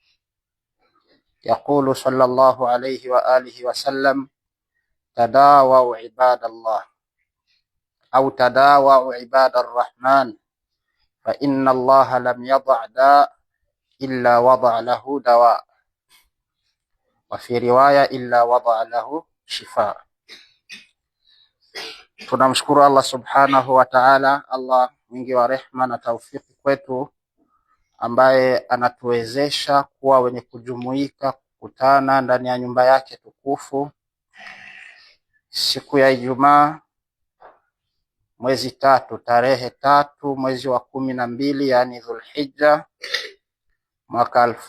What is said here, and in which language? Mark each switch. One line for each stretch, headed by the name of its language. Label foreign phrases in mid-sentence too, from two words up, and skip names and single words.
Arabic: يقول صلى الله عليه وآله وسلم: تداووا عباد الله أو تداووا عباد الرحمن فإن الله لم يضع داء إلا وضع له دواء وفي رواية إلا وضع له شفاء.
Swahili: Tunamshukuru Allah
Arabic: سبحانه وتعالى,
Swahili: Allah mwingi wa rehma na taufiki kwetu, ambaye anatuwezesha kuwa wenye kujumuika kukutana ndani ya nyumba yake tukufu siku ya Ijumaa, mwezi tatu, tarehe 3 mwezi wa 12, yani Dhulhijja, mwaka